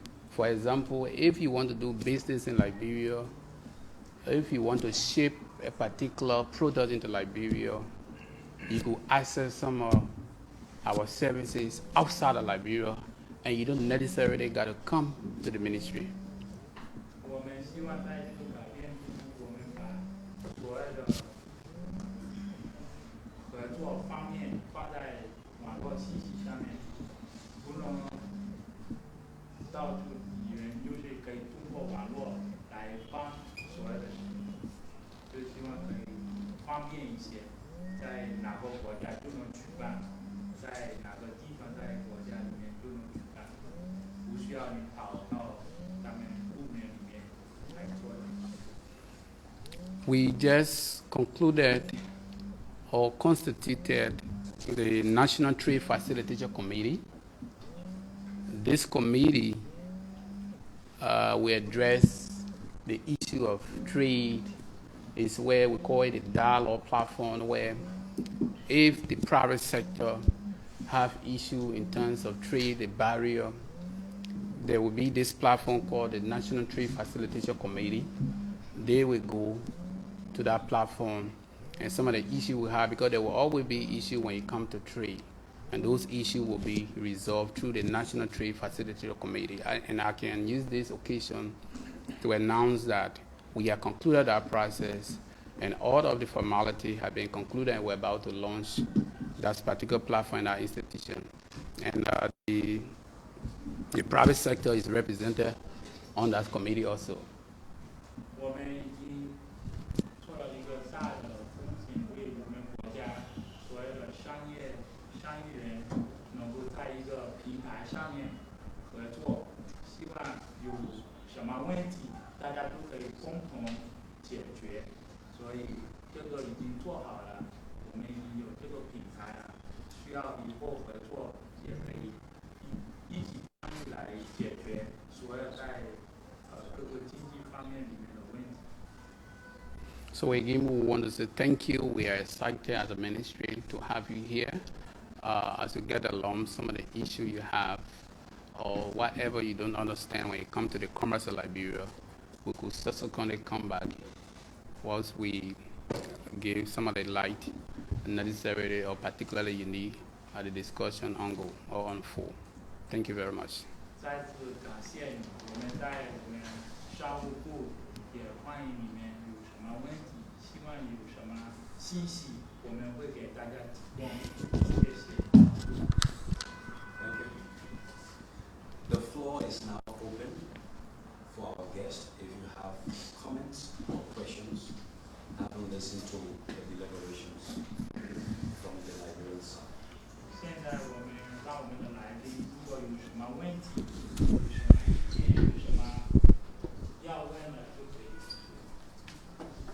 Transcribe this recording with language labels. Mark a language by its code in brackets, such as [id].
[en] For example, if you want to do business in Liberia, if you want to ship a particular product into Liberia, you could access some of our services outside of Liberia, and you don't necessarily got to come to the ministry. [zh] 我们希望在这个改变中，我们把所有的合作方面放在网络信息上面，不能到处敌人，就是可以通过网络来帮所有的事情，就希望可以方便一些，在哪个国家就能举办，在哪个地方在国家里面就能举办，不需要你跑到他们部门里面来做的。 [en] We just concluded or constituted the National Trade Facilitation Committee. This committee will address the issue of trade. It's where we call it a dialogue platform, where if the private sector have issue in terms of trade, the barrier, there will be this platform called the National Trade Facilitation Committee. They will go to that platform, and some of the issues we have, because there will always be issues when it comes to trade, and those issues will be resolved through the National Trade Facilitator Committee. And I can use this occasion to announce that we have concluded our process, and all of the formalities have been concluded, and we're about to launch that particular platform in our institution. And the private sector is represented on that committee also. [zh] 我们已经做了一个大的风险，为我们国家所有的商业人能够在一个平台上面合作，希望有什么问题大家都可以共同解决，所以这个已经做好了，我们已经有这个平台了，需要以后合作也可以一起参与来解决所有在各个经济方面里面的问题。 [en] So again, we want to say thank you. We are excited as a ministry to have you here as you get along some of the issues you have or whatever you don't understand when it comes to the commerce of Liberia. We could subsequently come back once we give some of the light necessary or particularly you need at the discussion on go or on full. Thank you very much. [zh] 再次感谢你，我们在我们商务部也欢迎你们有什么问题，希望有什么信息，我们会给大家提供。谢谢。 [en] floor is now open for our guests. If you have comments or questions, having listened to the deliberations from the Liberian side. [zh] 现在我们让我们的来宾，如果有什么问题、有什么意见、有什么要问的，就可以提出。